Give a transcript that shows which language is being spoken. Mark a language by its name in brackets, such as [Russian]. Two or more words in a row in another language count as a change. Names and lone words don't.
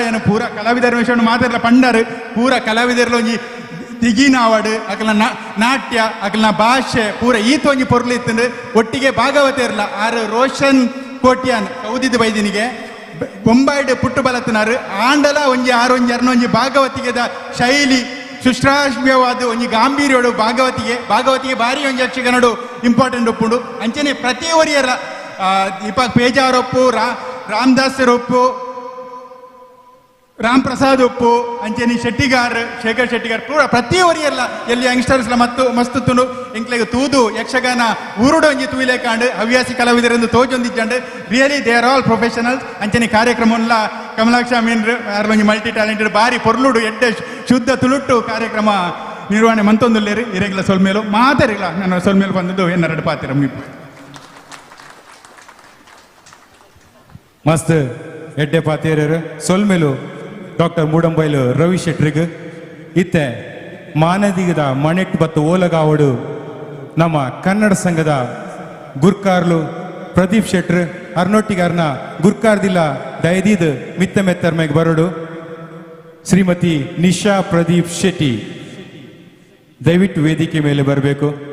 [Tulu] ಏನು ಪೂರ ಕಲಾವಿದರ ವಿಷಯ ಮಾತಿರ್ಲ ಪಂಡರು ಪೂರ ಕಲಾವಿದರ್ಲ ಒಂಜಿ ತಿಗಿನಾವಡು ಅಕಲ್ನ ನಾಟ್ಯ ಅಕಲ್ನ ಭಾಷೆ ಪೂರ ಈತ ಒಂಜಿ ಪೊರ್ಲು ಇತ್ತಂದ್ರೆ ಒಟ್ಟಿಗೆ ಭಾಗವತಿಯರ್ಲ ಆರು ರೋಷನ್ ಕೋಟ್ಯಾನ್ ಕೌದಿದ ಬೈದಿನಿಗೆ ಬೊಂಬಾಯ್ಡ್ ಪುಟ್ಟು ಬಲತ್ತಿನಾರು ಆಂಡಲ ಒಂಜಿ ಆರೊಂಜಿ ಅರ್ನೊಂಜಿ ಭಾಗವತಿಗೆದ ಶೈಲಿ ಸುಶ್ರಾವ್ಯವಾದ ಒಂಜಿ ಗಾಂಭೀರ್ಯೋಡು ಭಾಗವತಿಗೆ ಬಾರಿ ಒಂಜಿ ಯಕ್ಷಗಾನಡು ಇಂಪಾರ್ಟೆಂಟ್ ಒಪ್ಪುಂಡು ಅಂಚನೆ ಪ್ರತಿ ಒರಿಯರ ದೀಪಕ್ ಪೇಜಾರ್ ಒಪ್ಪು ರಾಮದಾಸರ್ ಒಪ್ಪು ರಾಮ್ ಪ್ರಸಾದ್ ಒಪ್ಪು ಅಂಚನೆ ಶೇಖರ್ ಶೆಟ್ಟಿಗಾರ್ ಪೂರ ಪ್ರತಿ ಒರಿಯಲ್ಲ ಎಲ್ಲಿ ಯಂಗ್ಸ್ಟರ್ಸ್ಲ ಮತ್ತು ಮಸ್ತ್ ತುನು ಎಂಕ್ಲೆಗ್ ತೂದು ಯಕ್ಷಗಾನ ಊರುಡು ಒಂಜಿ ತೂಯಿಲೆ ಕಾಂಡು ಹವ್ಯಾಸಿ ಕಲಾವಿದರೆಂದು ತೋಜೊಂದಿಜ್ಜಂಡು [English] really they are all professionals [Tulu] ಅಂಚನೆ ಕಾರ್ಯಕ್ರಮಲ್ಲ ಕಮಲಾಕ್ಷ ಮೀನ್ರು ಯಾರು ಒಂಜಿ [English] multi talented [Tulu] ಬಾರಿ ಪೊರ್ಲುಡು ಎಡ್ಡೆ ಶುದ್ಧ ತುಳುಟ್ಟು ಕಾರ್ಯಕ್ರಮ ನಿರ್ವಹಣೆ ಮಂತೊಂದುಲ್ಲೇರು ಇರೆಗ್ಲ ಸೊಲ್ಮೇಲು ಮಾತಾರಿಲ್ಲ ನಾನು ಸೊಲ್ಮೇಲು ಬಂದದ್ದು ಎನ್ನರಡು ಪಾತಿರ ಮುಗಿಪು ಮಸ್ತ್ ಎಡ್ಡೆ ಪಾತಿಯರು ಸೊಲ್ಮೇಲು ಡಾಕ್ಟರ್ ಮೂಡಂಬೈಲು ರವಿ ಶೆಟ್ರಿಗ್ ಇತ್ತೆ ಮಾನದಿಗದ ಮಣೆಟ್ ಬತ್ತು ಓಲಗಾವಡು ನಮ್ಮ ಕನ್ನಡ ಸಂಘದ ಗುರ್ಕಾರ್ಲು ಪ್ರದೀಪ್ ಶೆಟ್ರ್ ಅರ್ನೊಟ್ಟಿಗಾರ್ನ ಗುರ್ಕಾರ್ದಿಲ್ಲ ದಯದೀದ್ ಮಿತ್ತ ಮೆತ್ತರ್ಮೆಗೆ ಬರೋಡು ಶ್ರೀಮತಿ ನಿಶಾ ಪ್ರದೀಪ್ ಶೆಟ್ಟಿ [Kannada] ದಯವಿಟ್ಟು ವೇದಿಕೆ ಮೇಲೆ ಬರಬೇಕು.